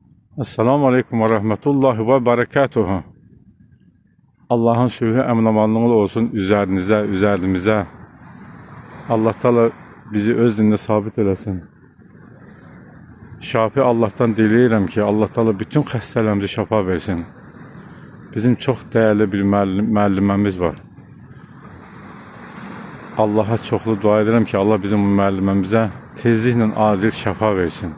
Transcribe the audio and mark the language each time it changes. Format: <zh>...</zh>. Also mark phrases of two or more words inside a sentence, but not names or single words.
<ar>السلام عليكم ورحمة الله وبركاته.</ar> <az>Allah'ın sülhü emnamanlığı olsun üzerinize, üzerimize. Allah Teala bizi öz dininde sabit eləsin. Şafi Allah'tan diləyirəm ki, Allah Teala bütün xəstələrimizi şəfa versin. Bizim çox dəyərli bir müəlliməmiz var. Allah'a çoxlu dua edirəm ki, Allah bizim bu müəlliməmizə tezliklə acil şəfa versin.</az>